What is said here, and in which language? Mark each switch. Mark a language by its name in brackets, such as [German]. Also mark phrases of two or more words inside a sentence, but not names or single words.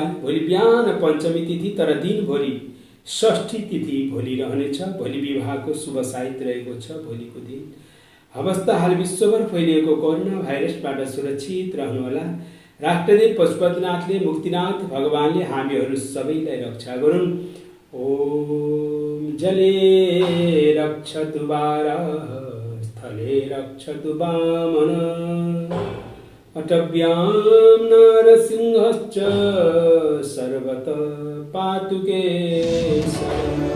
[Nepali] भोलि बिहान पञ्चमी तिथि, तर दिनभरि षष्ठी तिथि भोलि रहनेछ। भोलि विवाहको शुभ साहित्य रहेको छ भोलिको दिन। हवस् त हाल विश्वभर फैलिएको कोरोना भाइरसबाट सुरक्षित रहनुहोला। राष्ट्रदेव पशुपतिनाथले, मुक्तिनाथ भगवानले हामीहरू सबैलाई रक्षा गरून्। [Sanskrit] ओम जले रक्षतु बारः, स्थले रक्षतु वामन, अटव्यां नरसिंहश्च सर्वतः पातु केशवः।